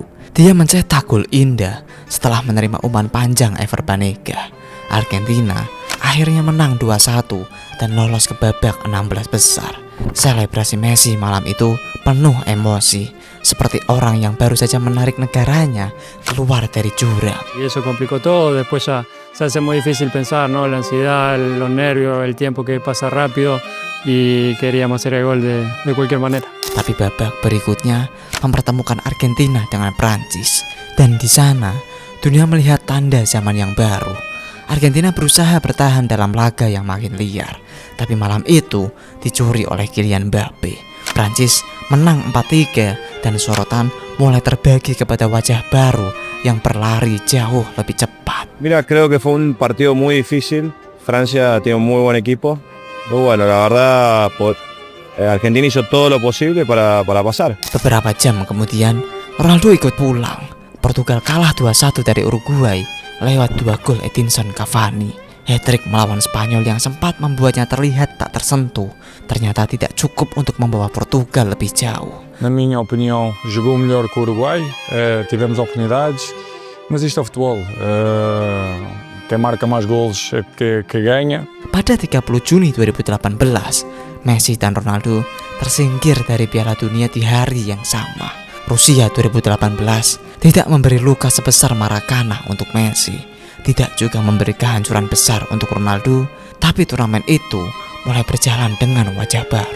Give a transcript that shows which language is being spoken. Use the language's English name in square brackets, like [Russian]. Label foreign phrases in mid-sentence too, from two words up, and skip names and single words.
[Indonesian] Dia mencetak gol indah setelah menerima umpan panjang Ever Banega. Argentina akhirnya menang 2-1 dan lolos ke babak 16 besar. Selebrasi Messi malam itu penuh emosi, seperti orang yang baru saja menarik negaranya keluar dari jurang. [Spanish] Y eso complicó todo, después ya se hace muy difícil pensar, ¿no? La ansiedad, los nervios, el tiempo que pasa rápido y queríamos hacer el gol de cualquier manera. [Indonesian] Tapi babak berikutnya mempertemukan Argentina dengan Prancis dan di sana dunia melihat tanda zaman yang baru. Argentina berusaha bertahan dalam laga yang makin liar, tapi malam itu dicuri oleh Kylian Mbappe. Prancis menang 4-3 dan sorotan mulai terbagi kepada wajah baru yang berlari jauh lebih cepat. [Spanish] Mira, creo que fue un partido muy difícil. Francia tiene un muy buen equipo. Muy bueno, la verdad, Argentina hizo todo lo posible para pasar. [Indonesian] Beberapa jam kemudian, Ronaldo ikut pulang. Portugal kalah 2-1 dari Uruguay lewat 2 gol Edinson Cavani. Hat-trick melawan Spanyol yang sempat membuatnya terlihat tak tersentuh ternyata tidak cukup untuk membawa Portugal lebih jauh. [Portuguese] Na minha opinião, jogou melhor que o Uruguai, tivemos oportunidades, mas isto é futebol. Quem marca mais gols que ganha. [Indonesian] Pada 30 Juni 2018, Messi dan Ronaldo tersingkir dari Piala Dunia di hari yang sama. Rusia 2018 tidak memberi luka sebesar Maracana untuk Messi, tidak juga memberi kehancuran besar untuk Ronaldo, tapi turnamen itu mulai berjalan dengan wajah baru.